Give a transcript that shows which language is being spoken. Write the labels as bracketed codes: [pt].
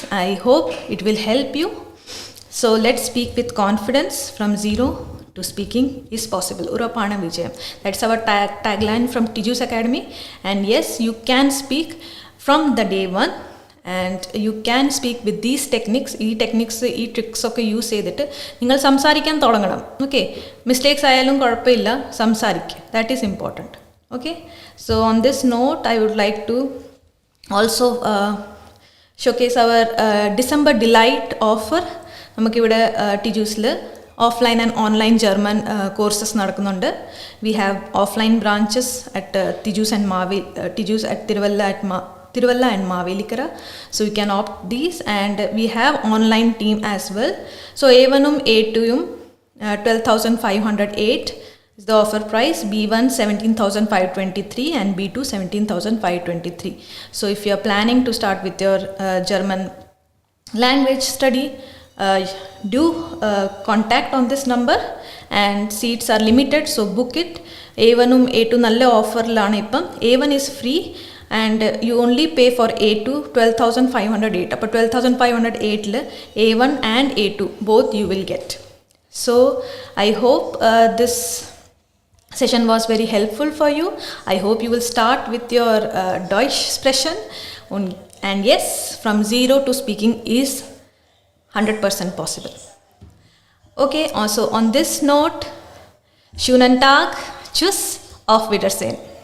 [en] I hope it will help you. So let's speak with confidence. From zero to speaking is possible. [ml] Urapana Vijayam. [en] That's our tagline from Tiju's Academy. And yes, you can speak from the day one. And you can speak with these techniques. [ml] ഈ techniques, ഈ tricks ഒക്കെ use ചെയ്തിട്ട് നിങ്ങൾ സംസാരിക്കാൻ തുടങ്ങണം. Okay, mistakes ആയാലും കുഴപ്പമില്ല, സംസാരിക്കുക. [en] That is important. Okay, so on this note, I would like to also showcase our December Delight offer. [ml] നമുക്കിവിടെ ടിജൂസിൽ [en] offline and online German courses [ml] നടക്കുന്നുണ്ട്. [en] We have offline branches at Tiju's at Tiruvalla and Mavelikara. So you can opt these, and we have online team as well. So A1 A2 12,508 is the offer price. B1 17,523 and B2 17,523. So if you are planning to start with your German language study, do contact on this number, and seats are limited, so book it. [ml] A1 A2 nalle offer lana ippam. [en] A1 is free and you only pay for A2 12,508. [ml] Appo [en] 12,508 la A1 and A2 both you will get. So I hope this session was very helpful for you. I hope you will start with your [de] Deutsch sprechen. [en] And yes, from zero to speaking is 100% possible. Okay, also on this note, [de] schönen Tag, tschüss, auf Wiedersehen.